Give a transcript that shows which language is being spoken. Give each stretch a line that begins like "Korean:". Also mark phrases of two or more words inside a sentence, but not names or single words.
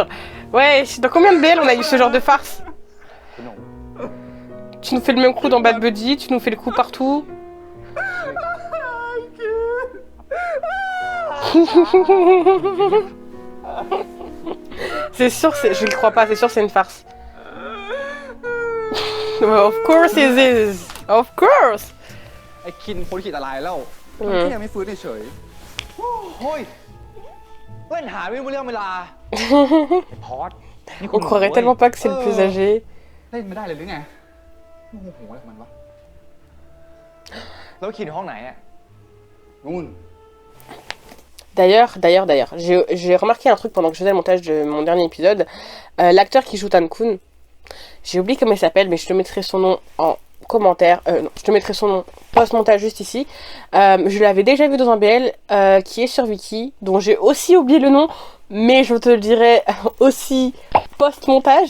French: Ouais, dans combien de BL on a eu ce genre de farce? Tu nous fais le même coup dans Bad Buddy, tu nous fais le coup partout. C'est sûr, je le crois pas, c'est sûr c'est une farce.
English: Of course it is. Of course.
Thai: ไอ้คินพ้นขีดอะไรแล้วมันแค่ยังไม่ฟื้นเฉยๆโอ้ยเล่นหาไม่รู้เรื่องเวลาพอด
French: On croirait tellement pas que c'est le plus âgé.
Thai: เล่นไม่ได้เลยหรือไงโอ้โหอะไรของมันวะแล้วคินห้องไหนอ่ะนู่น
French: D'ailleurs, j'ai remarqué un truc pendant que je faisais le montage de mon dernier épisode. L'acteur qui joue Tan Kun, j'ai oublié comment il s'appelle, mais je te mettrai son nom en commentaire. Non, je te mettrai son nom post-montage juste ici. Je l'avais déjà vu dans un BL qui est sur Viki, dont j'ai aussi oublié le nom, mais je te le dirai aussi post-montage.